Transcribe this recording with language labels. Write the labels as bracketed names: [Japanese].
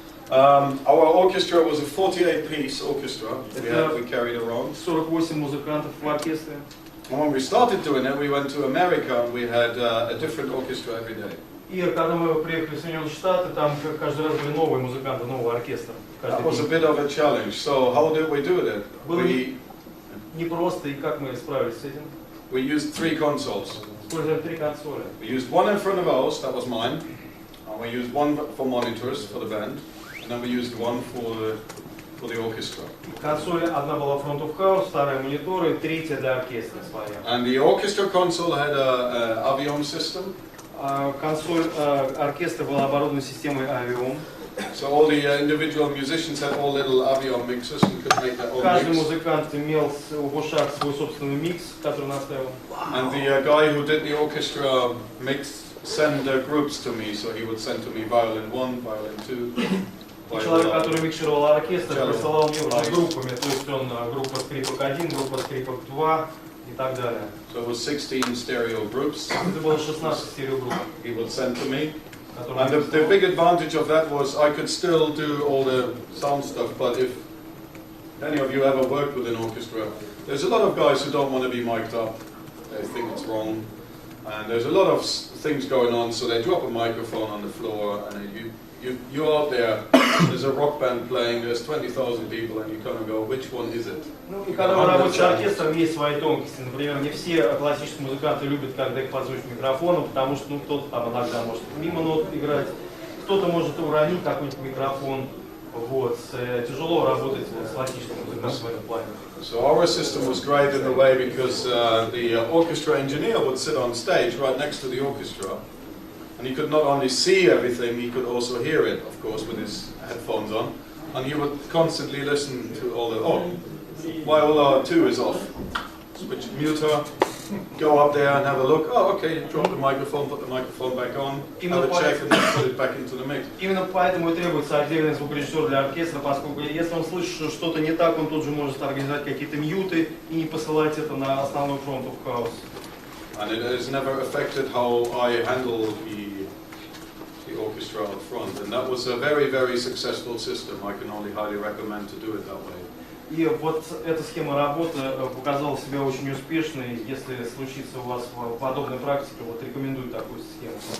[English] Our orchestra was a 48-piece orchestra we carried around. [Russian] 48 музыкантов в оркестре. [English] And when we started doing it, we went to America and we had a different orchestra every day. [Russian] И когда мы приехали в Соединенные Штаты, там каждый раз были новые музыканты, новый оркестр. [English] That was a bit of a challenge. So how did we do it? [Russian] Было непросто, и как мы справились с этим? [English] We used 3 consoles. [Russian] Использовали 3 консоли. [English] We used one in front of ours, that was mine. And we used one for monitors for the band. And then we used one for the orchestra. [Russian] Консоль одна была front of house, вторая мониторы, третья для оркестра своя. [English] And the orchestra console had a Avion system. [Russian] Консоль оркестра была оборудована системой Avion. [English] So all the individual musicians had all little Avion mixers and could make their own [Russian] Каждый [English] mix. [Russian] музыкант имел в ушах свой собственный микс, который наставил. [English] And the guy who did the orchestra mix send groups to me, so he would send to me violin 1, violin 2. [Russian] Человек, который микшировал оркестр, присылал мне уже группами, то есть он группа скрипок 1, группа скрипок 2 и так далее. [English] So it was 16 stereo groups. [Russian] Это было 16 стереогрупп. [English] He would send to me. And the big advantage of that was I could still do all the sound stuff, but if any of you ever worked with an orchestra, there's a lot of guys who don't want to be mic'd up. They think it's wrong. And there's a lot of things going on, so they drop a microphone on the floor, and you're out there, there's a rock band playing, there's 20,000 people, and you kind of go, which one is it? [Russian] Ну и когда вы работаете с оркестром, есть свои тонкости. Например, не все классические музыканты любят, когда их подзвучат микрофоном, потому что кто-то там иногда может мимо нот играть, кто-то может уронить какой-нибудь микрофон. Вот, тяжело работать с классическим музыкантом в этом плане. [English] So our system was great in a way because the orchestra engineer would sit on stage right next to the orchestra, and he could not only see everything, he could also hear it, of course, with his headphones on, and he would constantly listen to all the, while R2 is off, switch muter, go up there and have a look, okay, drop the microphone, put the microphone back on, have a check and then put it back into the mix. [Russian] Именно поэтому и требуется отдельный звукорежиссер для оркестра, поскольку если он слышит, что что-то не так, он тут же может организовать какие-то мьюты и не посылать это на основной фронт of house. [English] And it has never affected how I handle the orchestra out front, and that was a very, very successful system. I can only highly recommend to do it that way. [Russian] И вот эта схема работы показала себя очень успешной. Если случится у вас подобная практика, вот рекомендую такую схему.